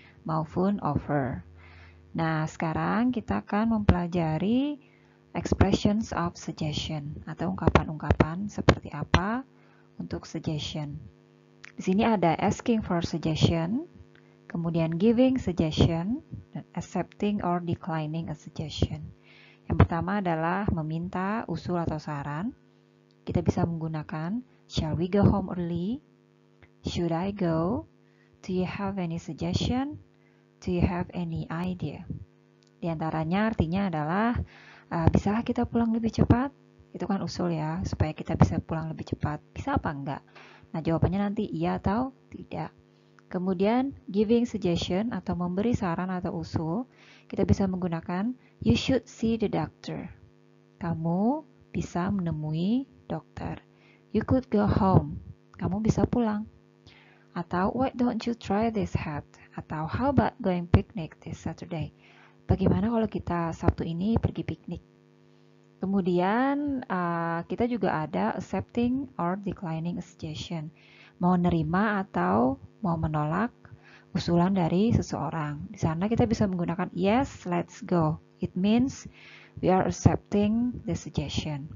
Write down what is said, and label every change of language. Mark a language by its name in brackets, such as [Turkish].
[Indonesian] maupun offer. Nah, sekarang kita akan mempelajari [English] expressions of suggestion [Indonesian] atau ungkapan-ungkapan seperti apa untuk suggestion. Di sini ada [English] asking for suggestion, [Indonesian] kemudian [English] giving suggestion, [Indonesian] dan [English] accepting or declining a suggestion. [Indonesian] Yang pertama adalah meminta usul atau saran. Kita bisa menggunakan [English] shall we go home early? Should I go? Do you have any suggestion? Do you have any idea? [Indonesian] Di antaranya artinya adalah bisakah kita pulang lebih cepat? Itu kan usul ya, supaya kita bisa pulang lebih cepat. Bisa apa enggak? Nah, jawabannya nanti iya atau tidak. Kemudian [English] giving suggestion [Indonesian] atau memberi saran atau usul, kita bisa menggunakan [English] you should see the doctor. [Indonesian] Kamu bisa menemui dokter. [English] You could go home. [Indonesian] Kamu bisa pulang. [English] Atau why don't you try this hat? Atau how about going picnic this Saturday? [Indonesian] Bagaimana kalau kita Sabtu ini pergi piknik? Kemudian kita juga ada [English] accepting or declining a suggestion. [Indonesian] Mau nerima atau mau menolak usulan dari seseorang. Di sana kita bisa menggunakan [English] yes, let's go. It means we are accepting the suggestion.